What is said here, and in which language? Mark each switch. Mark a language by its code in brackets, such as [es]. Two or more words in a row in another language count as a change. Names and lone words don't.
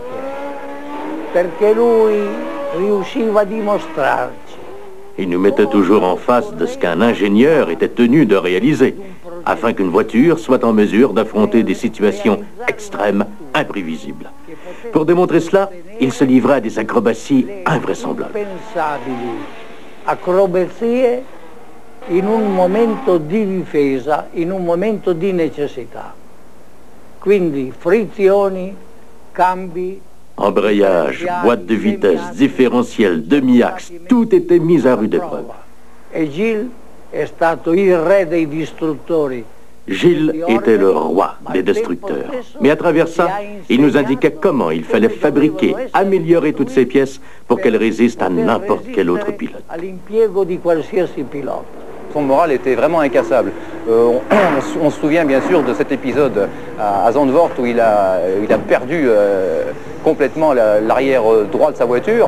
[fr] Il nous mettait toujours en face de ce qu'un ingénieur était tenu de réaliser, afin qu'une voiture soit en mesure d'affronter des situations extrêmes, imprévisibles. Pour démontrer cela, il se livrait à des acrobaties invraisemblables. [it] Acrobazie in un momento di difesa, in un momento di necessità. Quindi frizioni, cambi. [fr] Embrayage, boîte de vitesse, différentiel, demi-axe, tout était mis à rude épreuve. [it] Et Gilles è stato il re dei distruttori. [fr] Gilles était le roi des destructeurs. Mais à travers ça, il nous indiquait comment il fallait fabriquer, améliorer toutes ces pièces pour qu'elles résistent à n'importe quel autre pilote. Son moral était vraiment incassable. On se souvient bien sûr de cet épisode à Zandvoort où il a perdu complètement l'arrière droit de sa voiture.